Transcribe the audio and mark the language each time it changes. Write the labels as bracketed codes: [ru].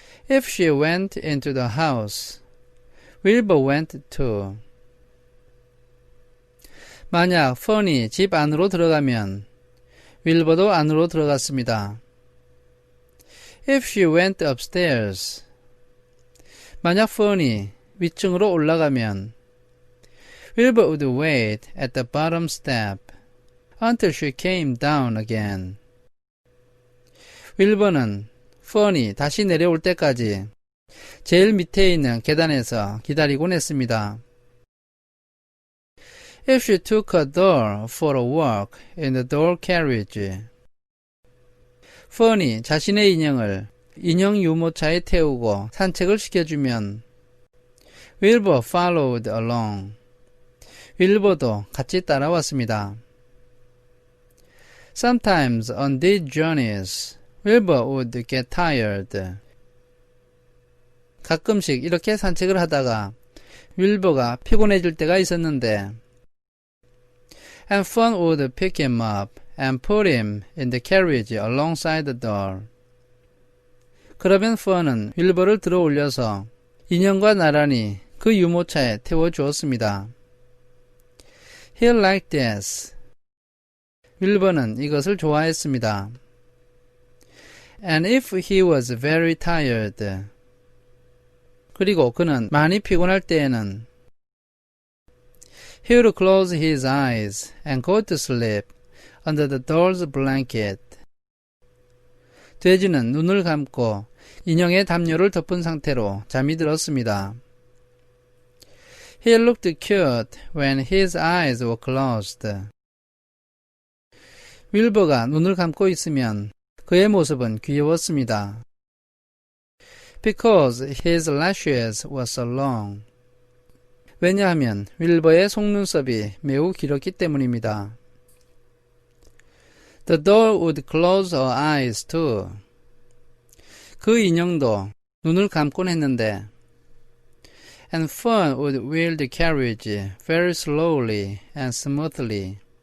[en] If she went into the house, Wilbur went too. [ko] 만약 Fern이 집 안으로 들어가면 윌버도 안으로 들어갔습니다. [en] If she went upstairs, [ko] 만약 Fern이 위층으로 올라가면 [en] Wilbur would wait at the bottom step until she came down again. [ko] 윌버는 Fern이 다시 내려올 때까지 제일 밑에 있는 계단에서 기다리곤 했습니다. [en] If she took her doll for a walk in the doll carriage, [ko] 펀이 자신의 인형을 인형 유모차에 태우고 산책을 시켜주면 [en] Wilbur followed along. [ko] 윌버도 같이 따라왔습니다. [en] Sometimes on these journeys, Wilbur would get tired. [ko] 가끔씩 이렇게 산책을 하다가 윌버가 피곤해질 때가 있었는데 [en] and Fun would pick him up and put him in the carriage alongside the door. [ko] 그러면 펀은 윌버를 들어 올려서 인형과 나란히 그 유모차에 태워주었습니다. [en] He liked this. [ko] 윌버는 이것을 좋아했습니다. [en] And if he was very tired. [ko] 그리고 그는 많이 피곤할 때에는 [en] He would close his eyes and go to sleep under the doll's blanket. [ko] 돼지는 눈을 감고 인형의 담요를 덮은 상태로 잠이 들었습니다. [en] He looked cute when his eyes were closed. [ko] 윌버가 눈을 감고 있으면 그의 모습은 귀여웠습니다. [en] Because his lashes were so long. [ko] 왜냐하면 윌버의 속눈썹이 매우 길었기 때문입니다. [en] The doll would close her eyes too. [ko] 그 인형도 눈을 감곤 했는데 [en] And Fun would wheel the carriage very slowly and smoothly.